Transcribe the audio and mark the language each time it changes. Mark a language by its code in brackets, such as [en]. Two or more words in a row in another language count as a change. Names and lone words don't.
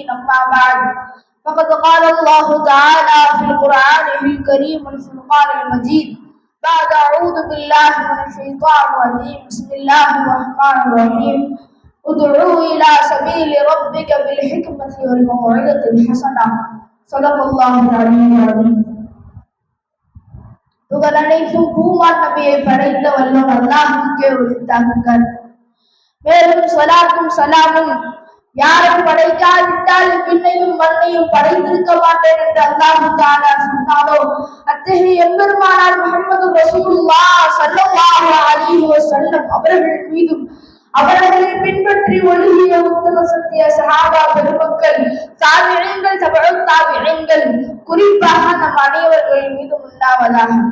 [ar] أما بعد، فقد قال الله تعالى في القرآن الكريم والفرقان المجيد بعد أعوذ بالله من الشيطان الرجيم. بسم الله الرحمن الرحيم. ادعوا إلى سبيل ربك بالحكمة والموعظة الحسنة. صدق الله العلي العظيم. [ta] புகழனைத்தும் பூமான் நபியை படைத்த வல்லோன் அல்லாஹ்வுக்கே உரித்தாகுங்கள். மேலும் ஸலாத்தும் ஸலாமும் யாரும் படைக்காவிட்டால் பின்னையும் மண்ணையும் படைத்திருக்க மாட்டேன் என்று அல்லாஹ் தஆலா சொன்னாரோ அத்தகைய எம்பெருமானார் முஹம்மது ரசூலுல்லாஹ் [ar] صلى الله عليه وسلم [ta] அவர்கள் மீதும் அவர்களை பின்பற்றி ஒழுகிய உத்தம சத்திய சஹாபா பெருமக்கள், தாபிஈன்கள், தபஉத் தாபிஈன்கள், குறிப்பாக நம் அனைவர்கள் மீதும் உண்டாவதாக.